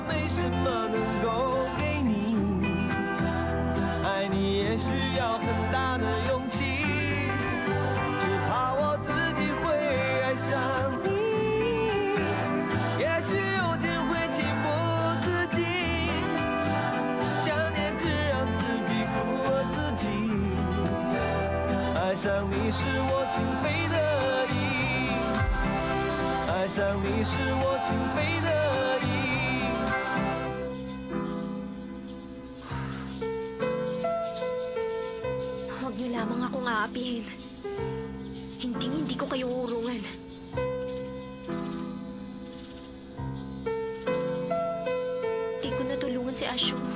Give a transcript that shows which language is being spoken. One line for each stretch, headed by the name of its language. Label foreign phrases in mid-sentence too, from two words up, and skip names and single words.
Chinese: 没什么能够给你，爱你也需要很大的勇气，只怕我自己会爱上你，也许有天会情不自禁，想念只让自己苦了自己，爱上你是我情非得已，爱上你是我情非得已。
Filipino: Huwag niyo lamang akong aapihin. Hindi ko kayo urungan. Di ko natulungan si Ashu.